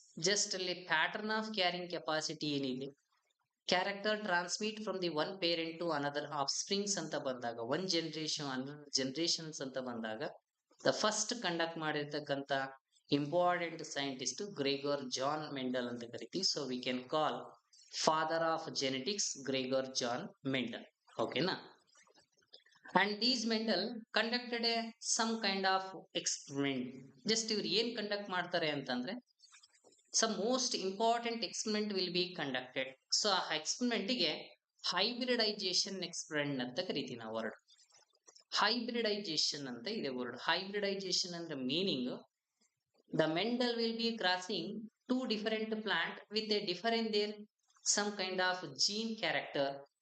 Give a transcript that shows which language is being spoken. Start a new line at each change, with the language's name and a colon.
Kannada: Just ಅಲ್ಲಿ pattern of carrying capacity ಏನಿದೆ, character transmit from the one parent to another of springs ಅಂತ ಬಂದಾಗ, one generation another generations ಅಂತ ಬಂದಾಗ the first conduct ಮಾಡಿರ್ತಕ್ಕಂಥ important scientist ಗ್ರೆಗೋರ್ John Mendel ಅಂತ ಕರಿತೀವಿ.
English: So we can call father of genetics Gregor John Mendel. ಓಕೆನಾ? And these Mendel conducted a some kind of experiment.
Kannada: Just ಇವ್ರು ಏನ್ ಕಂಡಕ್ಟ್ ಮಾಡ್ತಾರೆ ಅಂತಂದ್ರೆ
English: some most important experiment will be conducted.
Kannada: So ಆ ಎಕ್ಸ್ಪೆರಿಮೆಂಟ್ಗೆ hybridisation experiment ಅಂತ ಕರಿತೀವಿ ನಾವು ವರ್ಡ್. ಹೈಬ್ರಿಡೈಜೇಷನ್ ಅಂತ ಇದೆ ವರ್ಡ್.
English: hybridization ಅಂದ್ರೆ meaning the Mendel will be crossing two different plant with a different there some kind of gene character